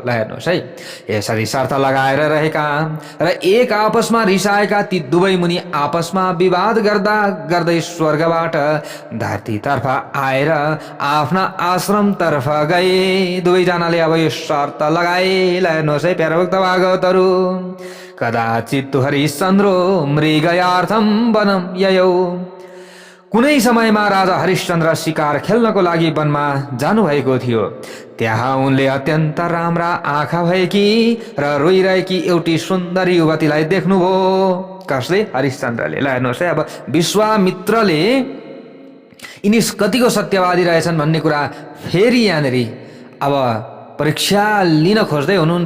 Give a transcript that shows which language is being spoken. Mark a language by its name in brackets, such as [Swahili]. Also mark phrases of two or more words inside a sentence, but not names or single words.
[Nepali] ल हेर्नुहोस् है, यसरी शर्त लगाएर रहेका र एक आपसमा रिसाएका ती दुवै मुनि आपसमा विवाद गर्दै स्वर्गबाट धरतीतर्फ आएर आफ्ना आश्रमतर्फ गए। दुवैजनाले अब यो शर्त लगाए। ल हेर्नुहोस् है प्यारा भक्त भागवतहरू, [Sanskrit] कदाचित हरिश्चन्द्रो मृगयार्थम वनम ययौ। [Nepali] कुनै समयमा राजा हरिश्चन्द्र शिकार खेल्नको लागि वनमा जानुभएको थियो। त्यहाँ उनले अत्यन्त राम्रा आँखा भएकी र रोइरहेकी एउटी सुन्दरी युवतीलाई देख्नुभयो। कसले? हरिश्चन्द्रले। ल हेर्नुहोस् है, अब विश्वामित्रले यिनी कतिको सत्यवादी रहेछन् भन्ने कुरा फेरि यहाँनिर अब परीक्षा लिन खोज्दै हुनुहुन्छ।